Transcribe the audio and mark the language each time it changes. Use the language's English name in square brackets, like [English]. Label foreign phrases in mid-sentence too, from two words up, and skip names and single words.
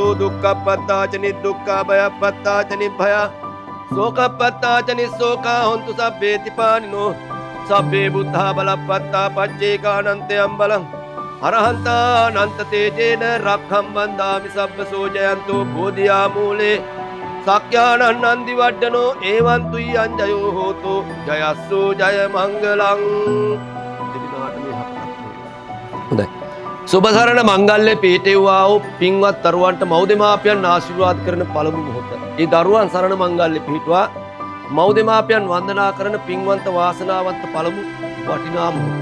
[Pali] දුක්ඛප්පත්තාච නිදුක්ඛා භයප්පත්තාච නිභය සෝකප්පත්තාච නිස්සෝකා හොන්තු සබ්බේති පානිනෝ සබ්බේ බුද්ධා බලප්පත්තා පච්චේකානන්තයම් බලං අරහන්තා නන්ත තේජේන රක්ඛම් වන්දාමි සබ්බ සෝජයන්තෝ බෝධියා මූලේ සක්්‍යානන් නන්දි වඩ්ඩනෝ ඒවන්තුයි අංජයෝ හෝතෝ ජයස්සෝ ජය මංගලං. [Sinhala] හොඳයි. සුබසරණ මංගල්‍ය පීඨෙව්වා වූ පින්වත් දරුවන්ට මව්දෙමාපියන් ආශිර්වාද කරන පළමු මොහොත. ඒ දරුවන් සරණ මංගල්‍ය පීඨවා මව්දෙමාපියන් වන්දනා කරන පින්වන්ත වාසනාවන්ත පළමු වටිනා මොහොත.